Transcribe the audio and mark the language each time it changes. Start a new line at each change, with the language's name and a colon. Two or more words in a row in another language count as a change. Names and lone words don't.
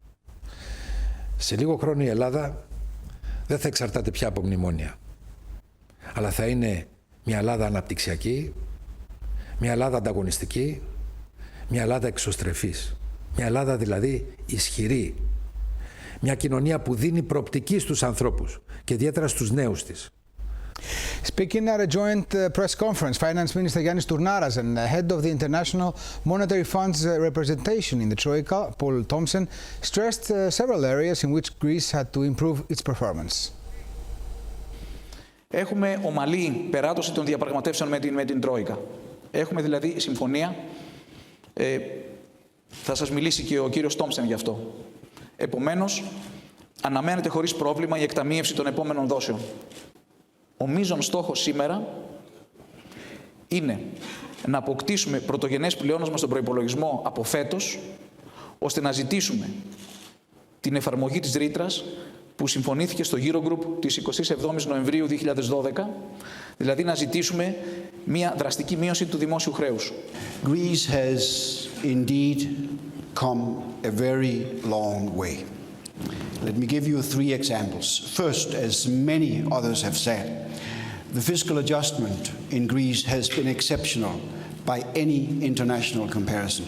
Greek: Σε λίγο χρόνο η Ελλάδα δεν θα εξαρτάται πια από μνημόνια, αλλά θα είναι μια Ελλάδα αναπτυξιακή, μια Ελλάδα ανταγωνιστική, μια Ελλάδα εξωστρεφής, μια Ελλάδα δηλαδή ισχυρή, μια κοινωνία που δίνει προοπτική στους ανθρώπους και ιδιαίτερα στους νέους της.
English: Speaking at a joint press conference, Finance Minister Yannis Tournaras and head of the International Monetary Fund's representation in the Troika, Paul Thompson, stressed several areas in which Greece had to improve its performance.
Greek: Έχουμε ομαλή περάτωση των διαπραγματεύσεων με την Τρόικα. Έχουμε δηλαδή συμφωνία. Θα σας μιλήσει και ο κύριος Τόμψεν γι' αυτό. Επομένως, αναμένεται χωρίς πρόβλημα η εκταμείευση των επόμενων δόσεων. Ο μείζον στόχος σήμερα είναι να αποκτήσουμε πρωτογενές πλεόνασμα στον προϋπολογισμό από φέτος, ώστε να ζητήσουμε την εφαρμογή της ρήτρας που συμφωνήθηκε στο Eurogroup της 27ης Νοεμβρίου 2012, δηλαδή να ζητήσουμε μια δραστική μείωση του δημόσιου χρέους.
English: Greece has indeed come a very long way. Let me give you three examples. First, as many others have said, the fiscal adjustment in Greece has been exceptional by any international comparison.